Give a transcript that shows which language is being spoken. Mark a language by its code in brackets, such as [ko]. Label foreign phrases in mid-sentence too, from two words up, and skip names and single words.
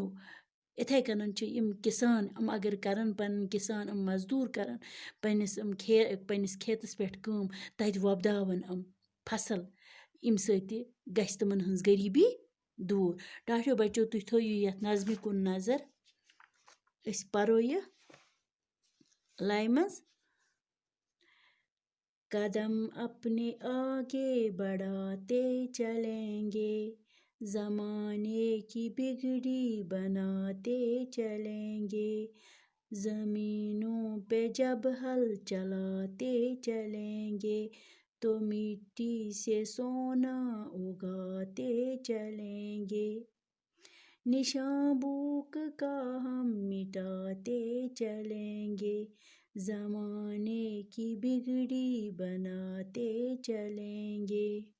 [ks] اِتھَے کٔنن چھِ یِم کِسان، یِم اگر کرن پنٕنۍ کِسان، یِم مزدوٗر کرن پنٛنِس کھیتس پٮ۪ٹھ کٲم، تتہِ وۄپداون یِم فصل، ییٚمہِ سۭتۍ تہِ گژھِ تِمن ہٕنٛز غریٖبی دوٗر۔ ٹاٹھیو بچو، تُہۍ تھٲیِو یتھ نظمہِ کُن نظر، أسۍ پرو یہِ لایہِ منٛز: [ur] قدم اپنے آگے بڑھاتے چلیں گے، زمانے کی بگڑی بناتے چلیں گے، زمینوں پہ جب ہل چلاتے چلیں گے تو مٹی سے سونا اگاتے چلیں گے، نشاں بھوک کا ہم مٹاتے چلیں گے، زمانے کی بگڑی بناتے چلیں گے۔